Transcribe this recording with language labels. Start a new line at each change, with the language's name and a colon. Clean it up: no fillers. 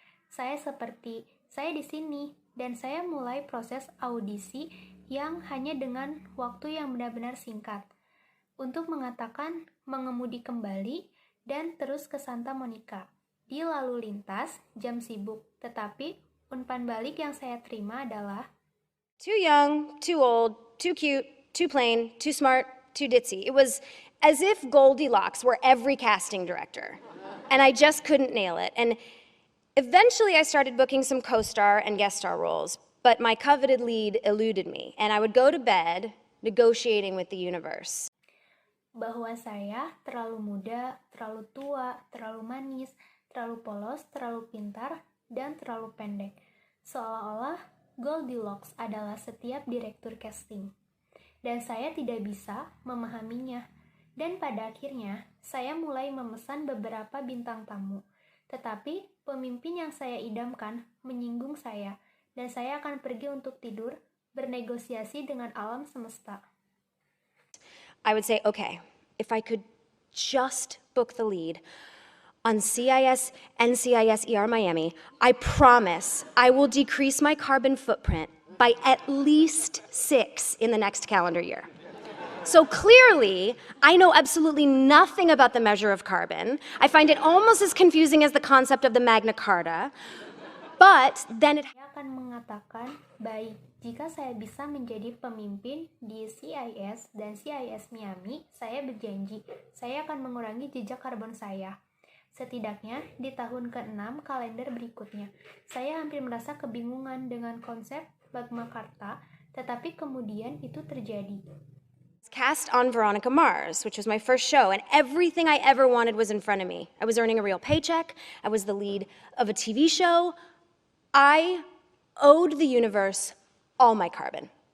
Indonesian: Saya di sini, dan saya mulai proses audisi yang hanya dengan waktu yang benar-benar singkat. Untuk mengatakan mengemudi kembali dan terus ke Santa Monica. di lalu lintas, jam sibuk. Tetapi umpan balik yang saya terima adalah
English: too young, too old, too cute, too plain, too smart, too ditzy. It was as if Goldilocks were every casting director. And I just couldn't nail it. And eventually I started booking some co-star and guest star roles, but my coveted lead eluded me, and I would go to bed negotiating with the universe.
Indonesian: bahwa saya terlalu muda, terlalu tua, terlalu manis, terlalu polos, terlalu pintar, dan terlalu pendek. Seolah-olah Goldilocks adalah setiap direktur casting. Dan saya tidak bisa memahaminya. Dan pada akhirnya, saya mulai memesan beberapa bintang tamu. Tetapi pemimpin yang saya idamkan menyinggung saya, dan saya akan pergi untuk tidur, bernegosiasi dengan alam semesta.
English: I would say, okay, if I could just book the lead on CIS NCIS ER Miami, I promise I will decrease my carbon footprint by at least 6 in the next calendar year. So clearly, I know absolutely nothing about the measure of carbon. I find it almost as confusing as the concept of the Magna Carta. But then it...
Indonesian: Saya akan mengatakan, baik, jika saya bisa menjadi pemimpin di CIS dan CIS Miami, saya berjanji, saya akan mengurangi jejak karbon saya. Setidaknya di tahun ke-6 kalender berikutnya, saya hampir merasa kebingungan dengan konsep Magna Carta, tetapi kemudian itu terjadi.
English: Cast on Veronica Mars, which was my first show, and everything I ever wanted was in front of me. I was earning a real paycheck. I was the lead of a TV show. I owed the universe all my carbon.